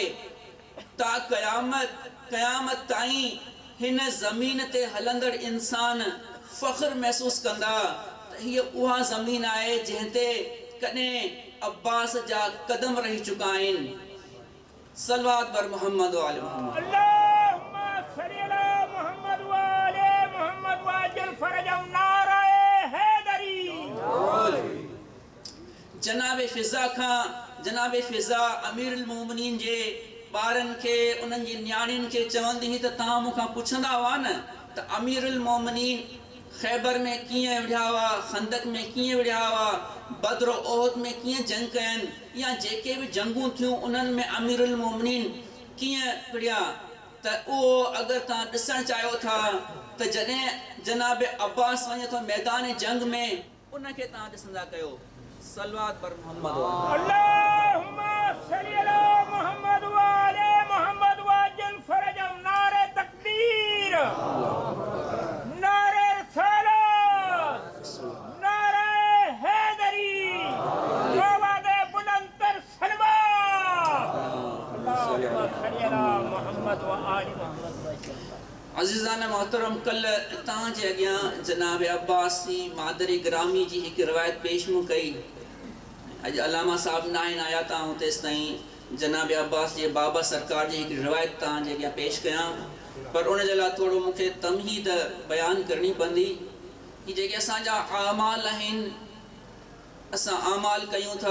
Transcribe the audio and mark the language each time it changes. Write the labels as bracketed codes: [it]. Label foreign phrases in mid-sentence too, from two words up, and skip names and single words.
[sd] ता क़यामत ताईं हिन ज़मीन ते हलंदड़ इंसान फ़ख्र महसूस कंदा त हीअ उहा ज़मीन आहे जंहिं ते कॾहिं अब्बास जा कदम रही चुका आहिनि। [fa] صلوات بر محمد و آل محمد. [ar] اللهم صل على محمد وآل محمد وعجل فرجهم, [fa] نعره حیدری. [sd] जनाब फ़िज़ा खां, जनाब फ़िज़ा अमीरुल मोमिनीन जे ॿारनि खे, उन्हनि जी न्याणियुनि खे चवंदी हुई त तव्हां मूंखां पुछंदा हुआ न त अमीरुल मोमिनीन ख़ैबर में कीअं विढ़िया हुआ, खंदक में कीअं विढ़िया हुआ, बद्र ओहद में कीअं जंग कयनि, या जेके बि जंगूं थियूं उन्हनि में अमीरुल मोमिनीन कीअं विढ़िया। त उहो अगरि तव्हां ॾिसणु चाहियो था त जॾहिं जनाब अब्बास वञे थो मैदान जंग में, उनखे तव्हां ॾिसंदा कयो। [fa] صلوات بر محمد. [ar] اللهم صل على محمد وآل محمد وعجل فرجهم, [fa] نعره تکبیر نعره رسالت نعره حیدری آواز بلندتر [ar] صلى الله. اللهم صل على محمد وآل محمد وعجل. [sd] अज़ीज़ान मोहतरम, कल तव्हांजे अॻियां जनाब अब्बास जी मादरी ग्रामी जी हिकु रिवायत पेश मूं कई। अॼु अलामा साहिबु न आहिनि आया त आउं तेसि ताईं जनाब अब्बास जे बाबा सरकार जी हिकु रिवायत तव्हांजे अॻियां पेश कयां। पर उन जे लाइ थोरो मूंखे तमहीद बयानु करणी पवंदी कि जेके असांजा आमाल आहिनि, असां आमाल कयूं था।